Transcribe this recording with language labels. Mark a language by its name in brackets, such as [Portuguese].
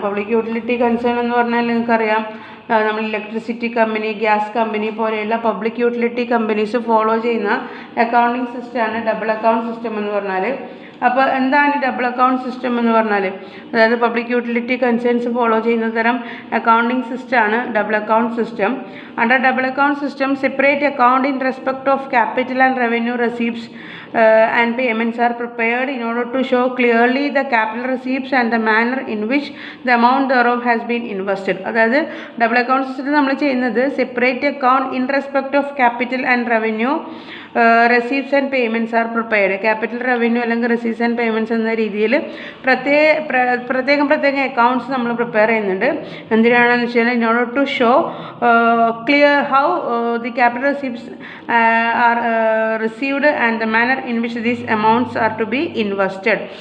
[Malayalam] Public utility concern എന്ന് പറഞ്ഞാൽ നിങ്ങൾക്കറിയാം, നമ്മൾ ഇലക്ട്രിസിറ്റി കമ്പനി, ഗ്യാസ് കമ്പനി പോലെയുള്ള പബ്ലിക് യൂട്ടിലിറ്റി കമ്പനീസ് ഫോളോ ചെയ്യുന്ന അക്കൗണ്ടിങ് സിസ്റ്റമാണ് ഡബിൾ അക്കൗണ്ട് സിസ്റ്റം എന്ന് പറഞ്ഞാൽ. അപ്പോൾ എന്താണ് ഈ ഡബിൾ അക്കൗണ്ട് സിസ്റ്റം എന്ന് പറഞ്ഞാൽ, അതായത് പബ്ലിക് യൂട്ടിലിറ്റി കൺസേൺസ് ഫോളോ ചെയ്യുന്ന തരം അക്കൗണ്ടിങ് സിസ്റ്റമാണ് double account system. [English] Under double account system, separate account in respect of capital and revenue receipts and payments are prepared in order to show clearly the capital receipts and the manner in which the amount thereof has been invested. [Malayalam] അതായത് double account സിസ്റ്റത്തിൽ നമ്മൾ ചെയ്യുന്നത് [English] Separate account in respect of capital and revenue receipts and payments are prepared. [Malayalam] Capital revenue അല്ലെങ്കിൽ receipts and payments എന്ന രീതിയിൽ പ്രത്യേകം accounts നമ്മൾ prepare ചെയ്യുന്നുണ്ട്. എന്തിനാണെന്ന് വെച്ചാൽ [English] In order to show clear how the capital receipts are received and the manner in which these amounts are to be invested.